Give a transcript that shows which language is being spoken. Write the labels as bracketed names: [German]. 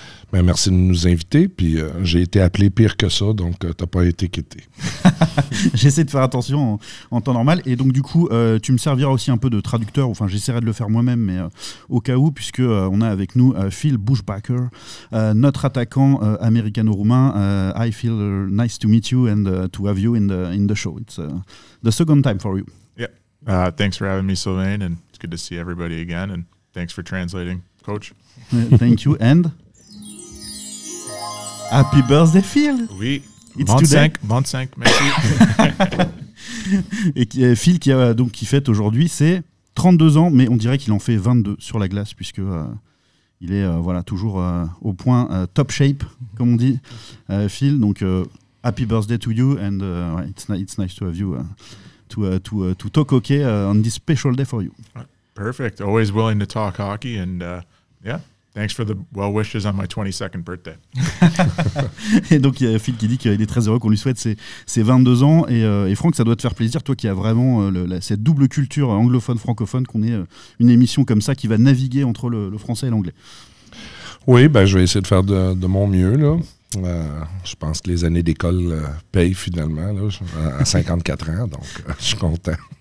[French] Ben, merci de nous inviter, puis j'ai été appelé pire que ça, donc t'as pas été quitté. J'essaie de faire attention en temps normal, et donc du coup, tu me serviras aussi un peu de traducteur, enfin j'essaierai de le faire moi-même, mais au cas où, puisque on a avec nous Phil Bushbacker, notre attaquant américano-roumain. [English] I feel nice to meet you and to have you in the show. It's the second time for you. Yeah, thanks for having me, Sylvain, and it's good to see everybody again, and thanks for translating, Coach. Thank you, and... Happy birthday, Phil! [French] Oui, [English] It's today. [French] 25, merci. Et Phil qui fête aujourd'hui ses 32 ans, mais on dirait qu'il en fait 22 sur la glace, puisque il est toujours au point top shape, comme on dit, Phil. [English] Donc, happy birthday to you, and it's nice to have you to talk hockey on this special day for you. Perfect. Always willing to talk hockey, and yeah. Thanks for the well wishes on my 22nd birthday. [French] Et donc, il y a Phil qui dit qu'il est très heureux qu'on lui souhaite ses 22 ans. Et Franck, ça doit te faire plaisir, toi qui as vraiment cette double culture anglophone-francophone, qu'on ait une émission comme ça qui va naviguer entre le français et l'anglais. Oui, je vais essayer de faire de mon mieux, là. Je pense que les années d'école payent finalement là, à 54 ans, donc je suis content.